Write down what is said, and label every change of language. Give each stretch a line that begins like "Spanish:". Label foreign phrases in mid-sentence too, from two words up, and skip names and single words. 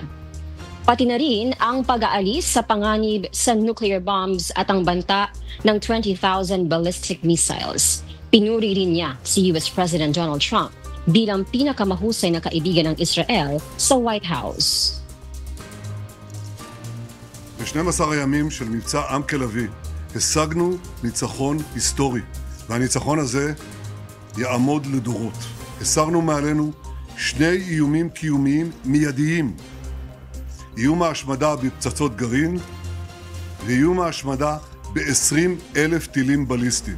Filipino: Pati na rin ang pag-aalis sa panganib sa
English: nuclear bombs
Filipino: at ang banta ng 20,000
English: ballistic missiles.
Filipino: Pinuri rin niya si US President Donald Trump bilang pinakamahusay na kaibigan ng Israel sa White House.
Hebrew: ב-12 הימים של מבצע עם כלבי השגנו ניצחון היסטורי, והניצחון הזה יעמוד לדורות. הסרנו מעלינו שני איומים קיומיים מיידיים, איום ההשמדה בפצצות גרעין ואיום ההשמדה ב-20,000 טילים בליסטיים.